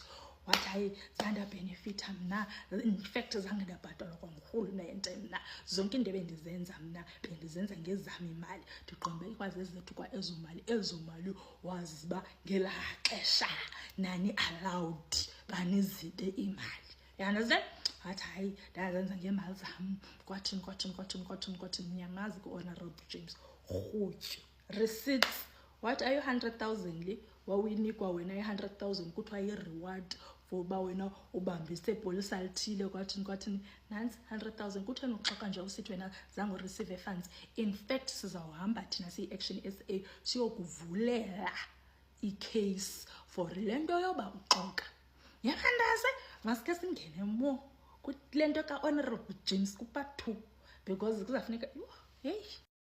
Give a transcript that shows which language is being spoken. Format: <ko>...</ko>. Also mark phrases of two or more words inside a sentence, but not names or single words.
<xh>Wathi hayi zanda benefitha mna, in fact zange ndabhatalwa kwangurhulumente mna, zonke into bendizenza mna bendizenza ngezam imali. Ndiqonde ikwazi ezethu kwa ezo mali waziba ngelaa xesha nani allowed banizide imali.</xh> <en>You understand?</en> <xh>Wathi hayi ndazenza ngemali zam kwathini. Nyamazi ku-Honorable James rhutyu receipts.</xh> <en>What are you</en> <xh>100,000 le wawuyinikwa wena i-100,000 kuthiwa yi-reward for uba wena ubambise polisa lithile kwathini. Nansi 100,000 kutheni uxoka nje usithi wena zange ureceive funds. In fact sizawuhamba thina siyi-Action SA siyokuvulela i-case for le nto yoba uxoka. Yabantase masike singene mo kule nto ka-Honorable James ku-part 2 because kuzafuneka heyi</xh>